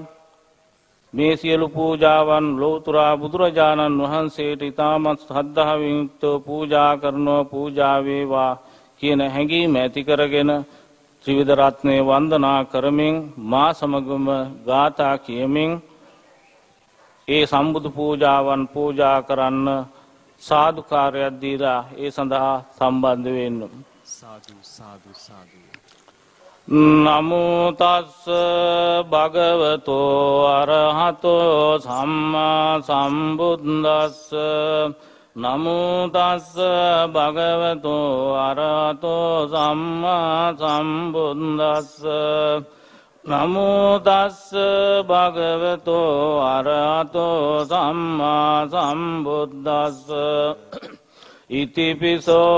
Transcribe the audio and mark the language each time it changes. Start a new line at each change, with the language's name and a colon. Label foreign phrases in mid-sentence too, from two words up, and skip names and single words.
Sinhala: මේ සියලු පූජාවන් ලෞතර බුදුරජාණන් වහන්සේට ඊටමත් ශ්‍රද්ධාවෙන් යුක්තව පූජා කරනවා පූජා වේවා කියන හැඟීම ඇති කරගෙන ත්‍රිවිධ රත්නය වන්දනා කරමින් මා සමගම ගාථා කියමින් ඒ සම්බුදු පූජාවන් පූජා කරන්න සාදුකාරයක් දීලා ඒ සඳහා සම්බන්ධ වෙන්න. සාදු සාදු සාදු.
Pali: නමෝ තස්ස භගවතෝ අරහතෝ සම්මා සම්බුද්දස්ස නමෝ තස්ස භගවතෝ අරහතෝ සම්මා සම්බුද්දස්ස නමෝ තස්ස භගවතෝ අරහතෝ සම්මා සම්බුද්දස්ස ඉතිපිසෝ